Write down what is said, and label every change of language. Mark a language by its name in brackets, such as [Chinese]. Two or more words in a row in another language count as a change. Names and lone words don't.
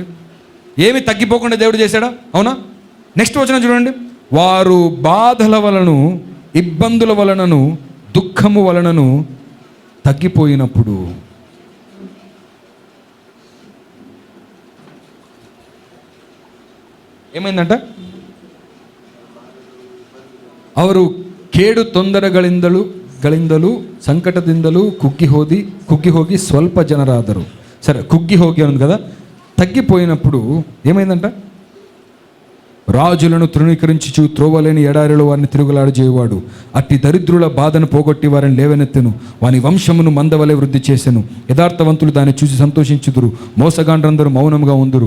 [Telugu] ఏమి తగ్గిపోకుండా దేవుడు చేశాడా? అవునా? నెక్స్ట్ వచనం చూడండి. వారు బాధల వలన, ఇబ్బందుల వలనను, దుఃఖము వలనను తగ్గిపోయినప్పుడు ఏమైందంట? [Kannada] ಅವರು ಕೇಡು ತೊಂದರೆಗಳಿಂದಲೂ ಸಂಕಟದಿಂದಲೂ ಕುಗ್ಗಿ ಹೋಗಿ ಸ್ವಲ್ಪ ಜನರಾದರು. [Telugu] సరే, [Kannada] ಕುಗ್ಗಿ ಹೋಗಿ [Telugu] ఉంది కదా. తగ్గిపోయినప్పుడు ఏమైందంట? రాజులను తృణీకరించుచు త్రోవలేని ఎడారిలో వారిని తిరుగులాడజేయవాడు అట్టి దరిద్రుల బాధను పోగొట్టి వారిని లేవనెత్తెను. వాని వంశమును మందవలే వృద్ధి చేసెను. యథార్థవంతులు దాన్ని చూసి సంతోషించుదురు, మోసగాండ్రందరూ మౌనంగా ఉందురు.